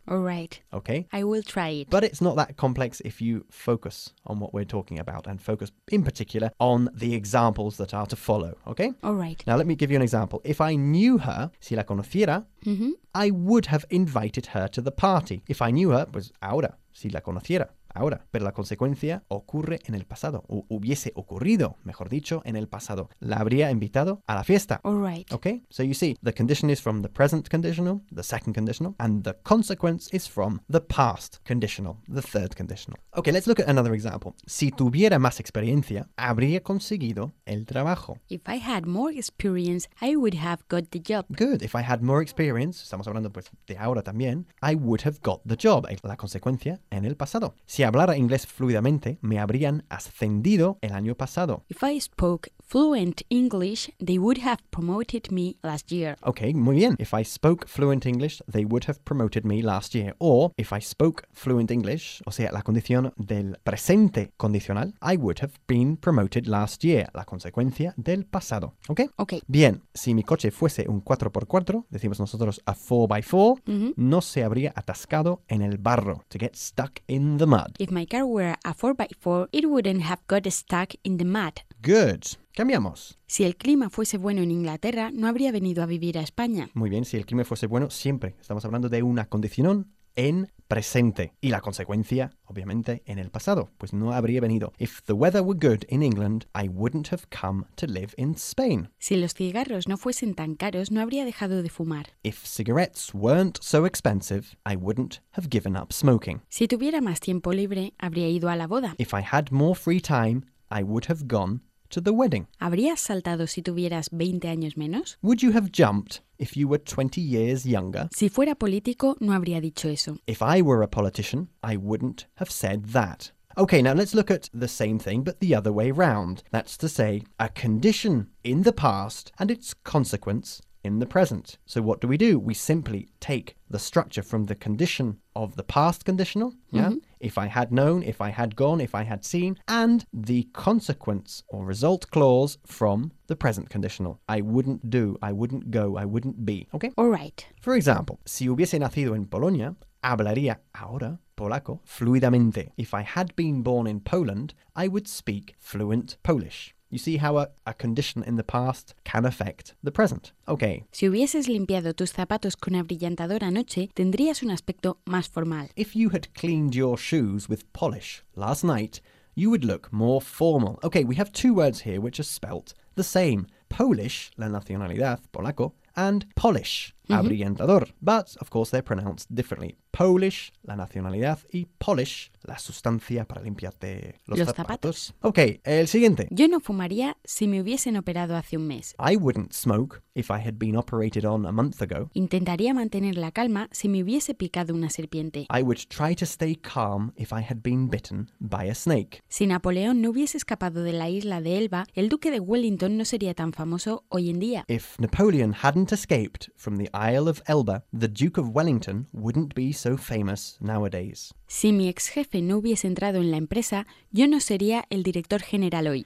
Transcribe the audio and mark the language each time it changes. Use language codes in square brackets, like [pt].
[en] All right. Okay? I will try it. But it's not that complex if you focus on what we're talking about, and focus in particular on the examples that are to follow, okay? All right. Now, let me give you an example. If I knew her, [es] si la conociera, [en] I would have invited her to the party. If I knew her, [es] pues ahora, si la conociera. Ahora, pero la consecuencia ocurre en el pasado, o hubiese ocurrido, mejor dicho, en el pasado. La habría invitado a la fiesta. [en] All right. Okay, so you see, the condition is from the present conditional, the second conditional, and the consequence is from the past conditional, the third conditional. Okay, let's look at another example. [es] Si tuviera más experiencia, habría conseguido el trabajo. [en] If I had more experience, I would have got the job. Good, if I had more experience, [es] estamos hablando pues de ahora también, [en] I would have got the job, [es] la consecuencia en el pasado. Si hablara inglés fluidamente, me habrían ascendido el año pasado. [en] If I spoke fluent English, they would have promoted me last year. [es] Okay, muy bien. [en] If I spoke fluent English, they would have promoted me last year. Or, if I spoke fluent English, [es] o sea, la condición del presente condicional, [en] I would have been promoted last year. [es] La consecuencia del pasado. Okay? [en] Okay. [es] Bien, si mi coche fuese un 4x4, decimos nosotros a 4x4, no se habría atascado en el barro. [en] To get stuck in the mud. If my car were a 4x4, it wouldn't have got stuck in the mud. Good. [es] Cambiamos. Si el clima fuese bueno en Inglaterra, no habría venido a vivir a España. Muy bien, si el clima fuese bueno, siempre. Estamos hablando de una condición en presente. Y la consecuencia, obviamente, en el pasado. Pues no habría venido. [en] If the weather were good in England, I wouldn't have come to live in Spain. [es] Si los cigarros no fuesen tan caros, no habría dejado de fumar. [en] If cigarettes weren't so expensive, I wouldn't have given up smoking. [es] Si tuviera más tiempo libre, habría ido a la boda. [en] If I had more free time, I would have gone to the wedding. [es] ¿Habrías saltado si tuvieras 20 años menos? [en] Would you have jumped if you were 20 years younger? [es] Si fuera político, no habría dicho eso. [en] If I were a politician, I wouldn't have said that. Okay, now let's look at the same thing, but the other way round. That's to say, a condition in the past and its consequence in the present. So what do? We simply take the structure from the condition of the past conditional, yeah? If I had known, if I had gone, if I had seen, and the consequence or result clause from the present conditional. I wouldn't do, I wouldn't go, I wouldn't be, okay? All right. For example, [es] si hubiese nacido en Polonia, hablaría ahora polaco fluidamente. [en] If I had been born in Poland, I would speak fluent Polish. You see how a condition in the past can affect the present. Okay. [es] Si hubieses limpiado tus zapatos con abrillantador anoche, tendrías un aspecto más formal. [en] If you had cleaned your shoes with polish last night, you would look more formal. Okay, we have two words here which are spelt the same. [es] Polish, la nacionalidad, polaco, and polish, abrillantador. Mm-hmm. [en] But, of course, they're pronounced differently. [es] Polish, la nacionalidad, y polish, la sustancia para limpiarte los zapatos. Okay, el siguiente. Yo no fumaría si me hubiesen operado hace un mes. [en] I wouldn't smoke if I had been operated on a month ago. [es] Intentaría mantener la calma si me hubiese picado una serpiente. [en] I would try to stay calm if I had been bitten by a snake. [es] Si Napoleón no hubiese escapado de la isla de Elba, el duque de Wellington no sería tan famoso hoy en día. [en] If Napoleon hadn't escaped from the Isle of Elba, the Duke of Wellington wouldn't be so famous nowadays. [es] Si mi ex jefe no hubiese entrado en la empresa, yo no sería el director general hoy.